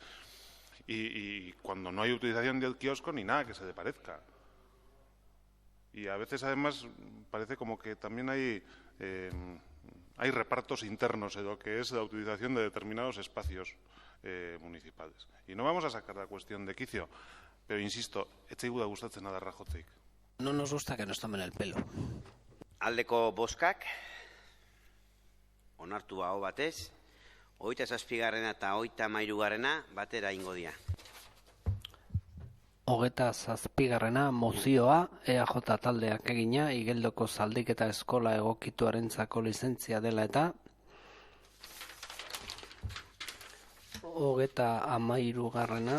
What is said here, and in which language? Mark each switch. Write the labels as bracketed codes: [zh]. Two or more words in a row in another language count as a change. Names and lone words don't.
[es] Y cuando no hay utilización del kiosco, ni nada que se le parezca. Y a veces, además, parece como que también hay repartos internos en lo que es la utilización de determinados espacios municipales. Y no vamos a sacar la cuestión de quicio, pero insisto, [eu] etzaigu da gustatzen adarra jotzeik. [es] No nos gusta que nos tomen el pelo. [eu] Aldeko boskak, onartu aho batez, 27. eta 33. batera ingo dira. 27. mozioa EAJ taldeak egina Igeldoko Zaldiketa Eskola Egokituarentzako lizentzia dela eta 33.